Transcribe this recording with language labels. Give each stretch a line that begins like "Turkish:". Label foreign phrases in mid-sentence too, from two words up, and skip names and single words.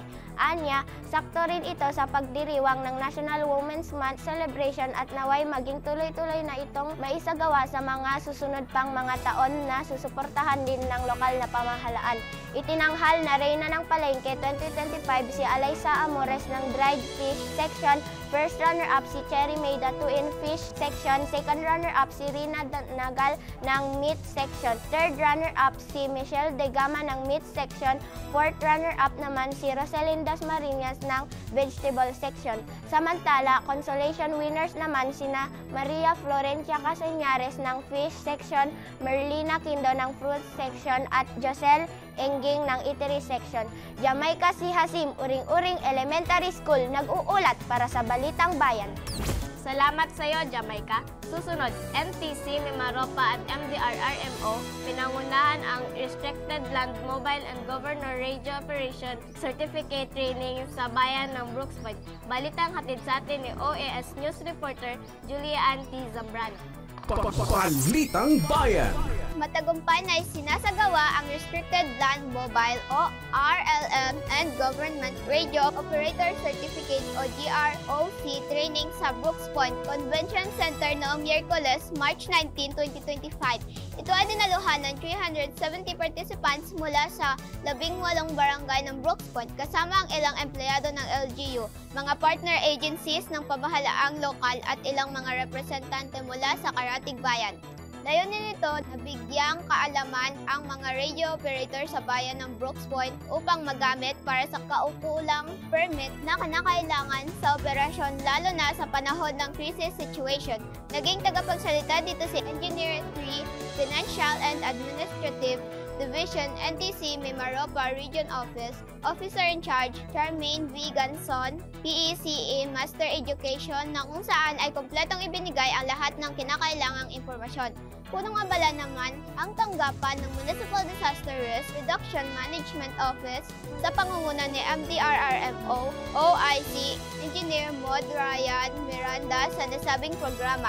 Filipino: Anya, sakto rin ito sa pagdiriwang ng National Women's Month celebration at naway maging tuloy-tuloy na itong maisagawa sa mga susunod pang mga taon na susuportahan din ng lokal na pamahalaan. Itinanghal na Reyna ng Palengke 2025 si Alaysa Amores ng Dried Fish Section,
English: first runner-up
Filipino: si Cherry Mayda 2 in Fish Section,
English: second runner-up
Filipino: si Rina Nagal ng Meat Section,
English: third runner-up
Filipino: si Michelle Degama ng Meat Section,
English: fourth runner-up
Filipino: naman si Roselinda Marinas ng Vegetable Section. Samantala,
English: consolation winners
Filipino: naman sina Maria Florencia Casañares ng Fish Section, Merlina Quindo ng Fruit Section, at Josel Enging ng Eatery Section. Jamaica C. Hasim, Uring-Uring Elementary School, nag-uulat para sa Balitang Bayan. Salamat sa iyo, Jamaica. Susunod, MTC, Mimaropa at MDRRMO, pinangunahan ang Restricted Land Mobile and Governor Radio Operation Certificate Training sa bayan ng Brooks Point. Balitang hatid sa atin ni OAS News reporter Julia Anty Zambran. Balitang Bayan. Matagumpay na isinasagawa ang Restricted Land Mobile o RLM and Government Radio Operator Certificate o GROC training sa Brooks Point Convention Center noong Miyerkules, March 19, 2025. Ito ay dinaluhan ng 370 participants mula sa 18 barangay ng Brooks Point kasama ang ilang empleyado ng LGU, mga
English: partner agencies
Filipino: ng pamahalaang lokal at ilang mga representante mula sa Karatig Bayan. Layunin nito na bigyang kaalaman ang mga
English: radio operator
Filipino: sa bayan ng Brooks Point upang magamit para sa kaukulang permit na kinakailangan sa operasyon lalo na sa panahon ng
English: crisis situation.
Filipino: Naging tagapagsalita dito si Engineer 3, Financial and Administrative Division, NTC Mimaropa Region Office, Officer in Charge, Charmaine V. Ganson, PECA Master Education, na kung saan ay kompletong ibinigay ang lahat ng kinakailangang impormasyon. Punong abala naman ang tanggapan ng Municipal Disaster Risk Reduction Management Office sa pangunguna ni MDRRMO OIC Engineer Maud Ryan Miranda sa nasabing programa.